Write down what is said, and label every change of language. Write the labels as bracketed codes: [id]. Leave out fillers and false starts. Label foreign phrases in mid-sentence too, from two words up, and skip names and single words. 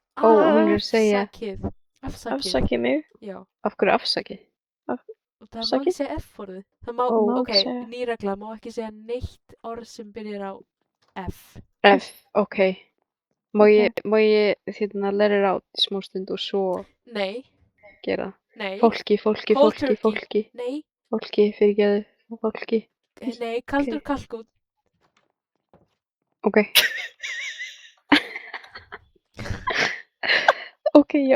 [is] Ó, hún er að segja- afsakið. Afsakið. Afsakið mig. Já. af hverju afsakið? Og það má Afsakið? ekki segja F-orðið. Það má, Ó, má ok, ekki segja. ný regla, má ekki segja neitt orð sem byrjar á F. F, ok. Má ég hérna [en] let it out [is] í smá stund og svo Nei, gera? nei, Fólki, [en] Cold turkey. [is] fólki, nei, fyrirgeðu, fólki. nei, kaldur Ok. kalkút. Ok. Ok, já.